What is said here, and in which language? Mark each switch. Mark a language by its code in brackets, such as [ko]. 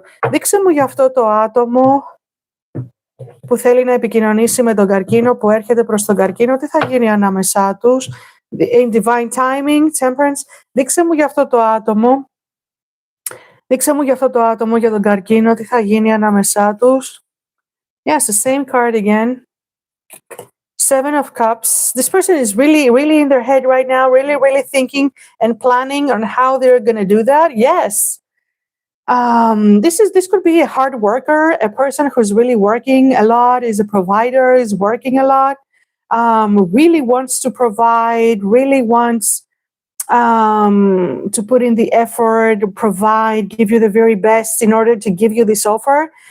[el] Δείξε μου για αυτό το άτομο που θέλει να επικοινωνήσει με τον καρκίνο, που έρχεται προς τον καρκίνο. Τι θα γίνει ανάμεσά τους? [en] In divine timing, temperance. [el] Δείξε μου για αυτό το άτομο. Δείξε μου για αυτό το άτομο, για τον καρκίνο. Τι θα γίνει ανάμεσά τους? [en] Yes, the same card again. Seven of Cups. This person is really, really in their head right now, really, really thinking and planning on how they're going to do that. Yes. This could be a hard worker, a person who's really working a lot, is a provider, is working a lot, really wants to provide, really wants to put in the effort, provide, give you the very best in order to give you this offer.